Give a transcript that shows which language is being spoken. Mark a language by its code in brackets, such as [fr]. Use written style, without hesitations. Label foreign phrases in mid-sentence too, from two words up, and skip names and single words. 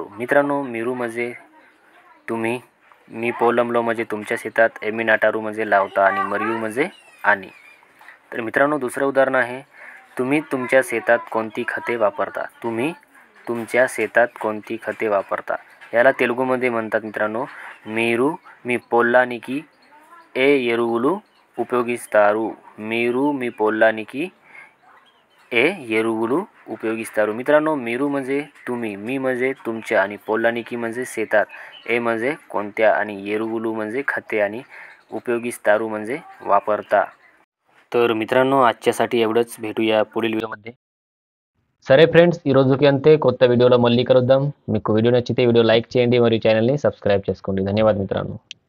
[mr] मित्रांनो, मीरू म्हणजे तुम्ही, [te] మీ పొలంలో [mr] म्हणजे तुमच्या शेतात, [te] ఏమి నాటారు [mr] म्हणजे लावता, आणि मरियू म्हणजे आणि. तर मित्रांनो, दुसरं उदाहरण आहे, तुम्ही तुमच्या शेतात कोणती खते वापरता. तुम्ही तुमच्या शेतात कोणती खते वापरता याला तेलुगुमध्ये म्हणतात मित्रांनो, [te] మీరు మీ పొలానికి ఏ ఎరువులు ఉపయోగిస్తారు. మీరు మీ పొలానికి ఏ ఎరువులు उपयोगिस्तारू. [mr] मित्रांनो, मीरू म्हणजे तुम्ही, मी म्हणजे तुमच्या, आणि पोल्लानिकी म्हणजे शेतात, ए म्हणजे कोणत्या, आणि एरुवुलू म्हणजे खते, आणि उपयोगिस्तारू म्हणजे वापरता. तर मित्रांनो, आजच्यासाठी एवढंच. भेटूया पुढील व्हिडिओमध्ये. [te] సరే ఫ్రెండ్స్, ఈ రోజుకి అంతే. కొత్త వీడియోలో మళ్ళీ కలుద్దాం. మీకు వీడియో నచ్చితే వీడియో లైక్ చేయండి మరియు ఛానల్ని సబ్స్క్రైబ్ చేసుకోండి. ధన్యవాదాలు మిత్రాలు.